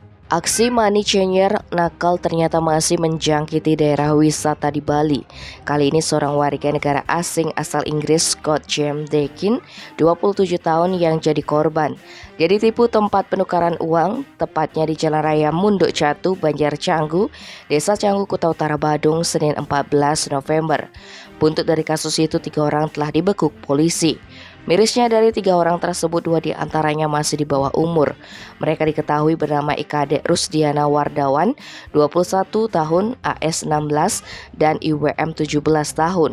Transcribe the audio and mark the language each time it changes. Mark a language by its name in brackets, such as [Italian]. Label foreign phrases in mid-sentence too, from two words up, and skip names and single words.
[Indonesian] Aksi [English] money changer [Indonesian] nakal ternyata masih menjangkiti daerah wisata di Bali. Kali ini seorang warga negara asing asal Inggris, Scott James Deakin, 27 tahun yang jadi korban. Dia ditipu tempat penukaran uang, tepatnya di Jalan Raya Munduk Catu, Banjar Canggu, Desa Canggu, Kuta Utara, Badung, Senin 14 November. Buntut dari kasus itu, 3 orang telah dibekuk polisi. Mirisnya dari 3 orang tersebut, 2 diantaranya masih di bawah umur. Mereka diketahui bernama Ikade Rusdiana Wardawan, 21 tahun, AS 16, dan IWM 17 tahun.